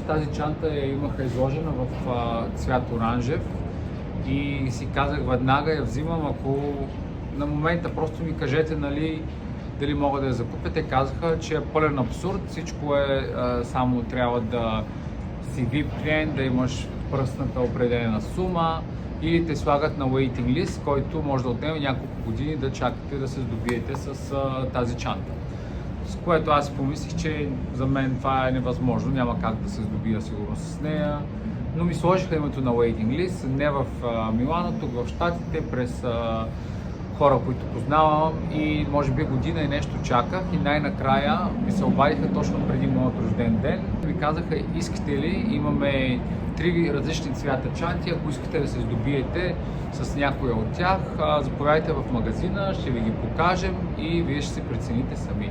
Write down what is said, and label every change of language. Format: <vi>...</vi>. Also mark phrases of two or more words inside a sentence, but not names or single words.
<bg>Тази чанта я имаха изложена в цвят оранжев и си казах веднага я взимам, ако на момента просто ми кажете, нали, дали могат да я закупят. Те казаха, че е пълен абсурд, всичко е само трябва да си VIP клиент, да имаш пръсната определена сума или те слагат на</bg> <en>waiting list,</en> <bg>който може да отнеме няколко години да чакате да се здобиете с тази чанта. С което аз помислих, че за мен това е невъзможно, няма как да се здобия сигурно с нея. Но ми сложиха името на</bg> <en>waiting list,</en> <bg>не в Милано, тук в Щатите, през хора, които познавам и може би година и нещо чаках и най-накрая ми се обадиха точно преди моят рожден ден. Ми казаха, искате ли, имаме 3 различни цвята чанти, ако искате да се здобиете с някоя от тях, заповядайте в магазина, ще ви ги покажем и вие ще си прецените сами.</bg>